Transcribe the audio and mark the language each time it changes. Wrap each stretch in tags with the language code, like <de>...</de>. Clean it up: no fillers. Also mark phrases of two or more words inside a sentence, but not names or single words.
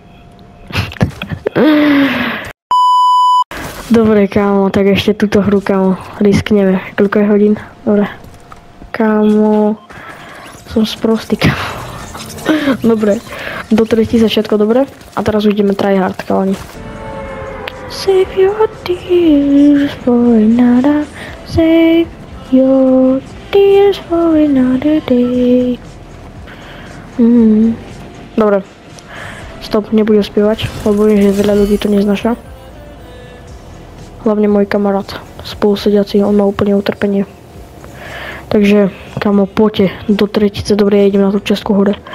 <sk>Dobre, kámo, tak ešte túto hru, kámo, riskneme. Koľko je hodín? Dobre. Kámo, som sprostý, kámo. Dobre, do 3000 všetko dobre. A teraz ideme tryhard, kámo.</sk> <en>Save your tears for another. Save your tears for another day.</en> <sk>Dobre. Stop, nebudem spievať, lebo viem, že veľa ľudí to neznáša. Hlavne môj kamarát, spolusediaci, on má úplne utrpenie. Takže, kamo, poďte do 3000, dobre, ja idem na tú častku hore.</sk>